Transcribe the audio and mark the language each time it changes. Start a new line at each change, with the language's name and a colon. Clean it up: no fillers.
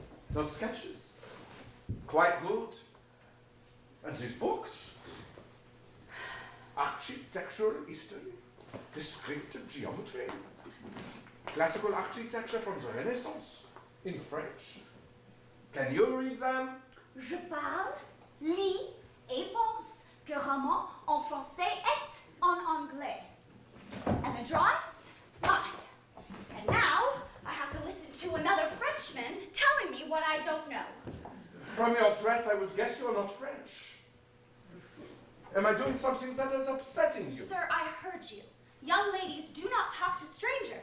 English: Those sketches, quite good. And these books, architectural history, descriptive geometry, classical architecture from the Renaissance in French. Can you read them?
French: Je parle, lis et pense que roman en français et en anglais.
English: And the drawings? Mine. And now I have to listen to another Frenchman telling me what I don't know. From your dress, I would guess you are not French. Am I doing something that is upsetting you? Sir, I heard you. Young ladies do not talk to strangers.